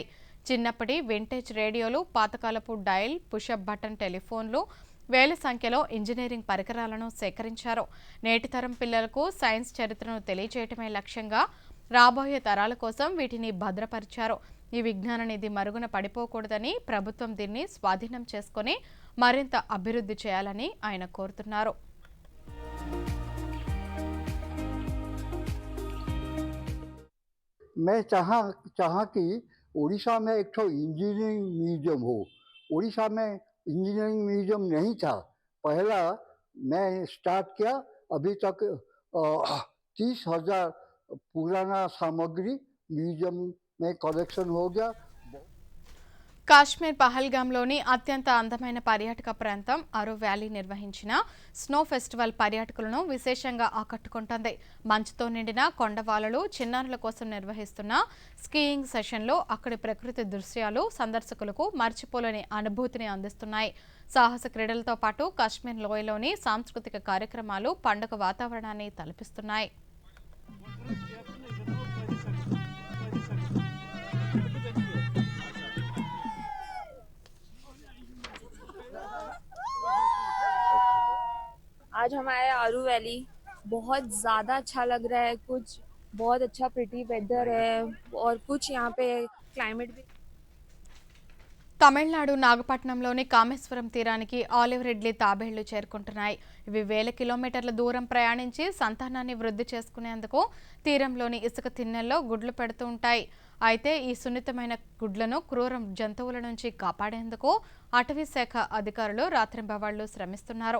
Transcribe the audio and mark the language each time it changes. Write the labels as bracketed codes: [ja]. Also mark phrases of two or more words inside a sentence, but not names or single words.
[te] చిన్నప్పటి వింటేజ్ రేడియోలు, పాతకాలపు డయల్, పుషప్ బటన్ టెలిఫోన్లు, వేల సంఖ్యలో ఇంజనీరింగ్ పరికరాలను సేకరించారు. నేటి తరం పిల్లలకు సైన్స్ చరిత్రను తెలియజేయటమే లక్ష్యంగా రాబోయే తరాల కోసం వీటిని భద్రపరిచారు. ఈ విజ్ఞాన నిధి మరుగున పడిపోకూడదని, ప్రభుత్వం దీన్ని స్వాధీనం చేసుకుని మరింత అభివృద్ధి చేయాలని ఆయన కోరుతున్నారు. [hi] मैं चाहा कि उड़ीसा में एक ठो [en] engineering museum [hi] हो। उड़ीसा में [en] engineering museum [hi] नहीं था। पहला मैं स्टार्ट किया, अभी तक 30,000 पुराना सामग्री म्यूजियम में कलेक्शन हो गया। [te] కాశ్మీర్ పహల్గామ్లోని అత్యంత అందమైన పర్యాటక ప్రాంతం అరో వ్యాలీ నిర్వహించిన [en] snow festival [te] పర్యాటకులను విశేషంగా ఆకట్టుకుంటోంది. మంచుతో నిండిన కొండవాలలు, చిన్నారుల కోసం నిర్వహిస్తున్న స్కీయింగ్ సెషన్లో అక్కడి ప్రకృతి దృశ్యాలు సందర్శకులకు మర్చిపోలేని అనుభూతిని అందిస్తున్నాయి. సాహస క్రీడలతో పాటు కాశ్మీర్ లోయలోని సాంస్కృతిక కార్యక్రమాలు పండుగ వాతావరణాన్ని తలపిస్తున్నాయి. [hi] आज हम आए आरू वैली, बहुत ज़्यादा अच्छा लग रहा है। कुछ बहुत अच्छा [en] pretty weather [hi] है और कुछ यहाँ पे क्लाइमेट भी। [te] తమిళనాడు నాగపట్నంలోని కామేశ్వరం తీరానికి ఆలివ్ రిడ్లీ తాబేళ్లు చేరుకుంటున్నాయి. ఇవి వేల కిలోమీటర్ల దూరం ప్రయాణించి సంతానాన్ని వృద్ధి చేసుకునేందుకు తీరంలోని ఇసుక తిన్నెల్లో గుడ్లు పెడుతూ ఉంటాయి. అయితే ఈ సున్నితమైన గుడ్లను క్రూర జంతువుల నుంచి కాపాడేందుకు అటవీ శాఖ అధికారులు రాత్రింబవళ్లు శ్రమిస్తున్నారు.